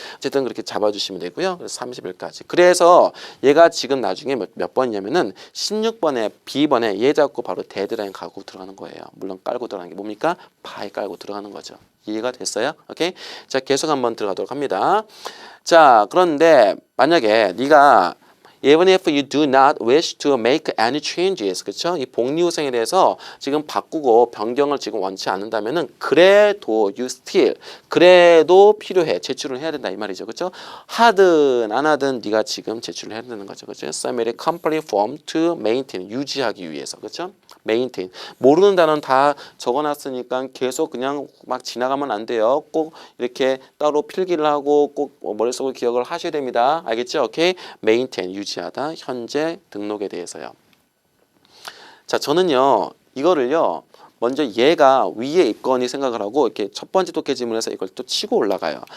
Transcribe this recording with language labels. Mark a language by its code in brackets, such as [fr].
[ko] 어쨌든 그렇게 잡아주시면 되고요. 그래서 30일까지. 그래서 얘가 지금 나중에 몇 번이냐면은 16번에 B번에 얘 잡고 바로 데드라인 가고 들어가는 거예요. 물론 깔고 들어가는 게 뭡니까? 바이 깔고 들어가는 거죠. 이해가 됐어요? 오케이? 자, 계속 한번 들어가도록 합니다. 자, 그런데 만약에 네가 [en] Even if you do not wish to make any changes, [ko] 그렇죠? 이 복리후생에 대해서 지금 바꾸고 변경을 지금 원치 않는다면은 그래도 [en] you still [ko] 그래도 필요해 제출을 해야 된다 이 말이죠, 그렇죠? 하든 안 하든 네가 지금 제출을 해야 되는 거죠, 그렇죠? [en] Submit complete form to maintain [ko] 유지하기 위해서, 그렇죠? maintain 모르는 단어는 다 적어놨으니까 계속 그냥 막 지나가면 안 돼요. 꼭 이렇게 따로 필기를 하고 꼭 머릿속으로 기억을 하셔야 됩니다. 알겠죠? 오케이? maintain 유지하다 현재 등록에 대해서요. 자, 저는요 이거를요 먼저 얘가 위에 있거니 생각을 하고 이렇게 첫 번째 독해 지문에서 이걸 또 치고 올라가요.